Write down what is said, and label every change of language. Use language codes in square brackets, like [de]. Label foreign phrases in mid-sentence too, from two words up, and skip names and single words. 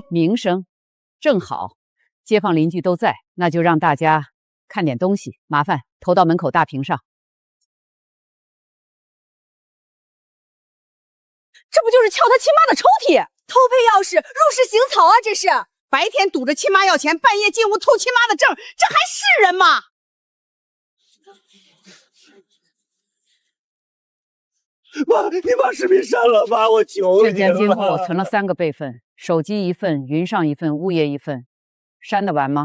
[zh] 名聲正好，街坊鄰居都在，那就讓大家看點東西，麻煩投到門口大屏上。這不就是撬他親媽的抽屜？偷配鑰匙，入室行草啊！這是白天堵着親媽要錢，半夜進屋偷親媽的證，這還是人嗎？媽，你把視頻刪了吧，我求你了。這件金庫我存了3個備份，手機1份，雲上1份，物業1份，刪得完嗎？